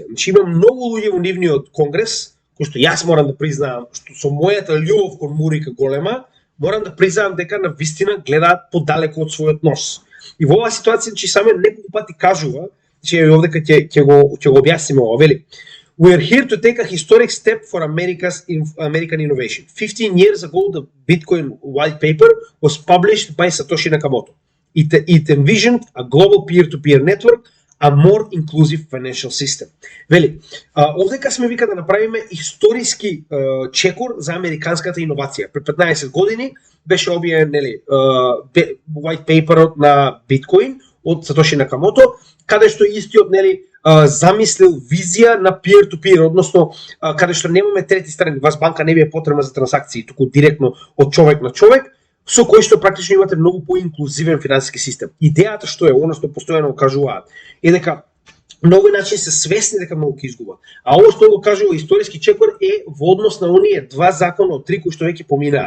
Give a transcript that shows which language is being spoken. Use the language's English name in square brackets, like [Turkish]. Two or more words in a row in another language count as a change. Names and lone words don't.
[Macedonian] Значи има многу луѓе во нивниот конгрес кои што јас морам да признавам, што со мојата љубов кон Мурика голема, морам да признавам дека на вистина гледаат подалеку од својот нос. И во оваа ситуација, че саме неколку пати кажува, че овдека ќе го објасниме ова, вели: [English] We are here to take a historic step for American innovation. 15 years ago, the Bitcoin white paper was published by Satoshi Nakamoto. It envisioned a global peer-to-peer network, a more inclusive financial system. [Macedonian] Вели, овдека сме вика да направиме историски чекор за американската иновација. Пред 15 години беше објавен, нели, [English] white paperот [Macedonian] на биткоин од Сатоши Накамото, каде што истиот, нели, замислил визија на peer-to-peer, односно каде што немаме трети страни, вас банка не би е потребна за трансакции, туку директно од човек на човек, со кој што практично имате многу поинклузивен финансиски систем. Идејата што е, оно што постојано кажуваат, е дека на овој начин се свесни дека многу ќе изгубат. А ово што го кажува историски чекор е во однос на оние два закона од три кои што веќе поминаа.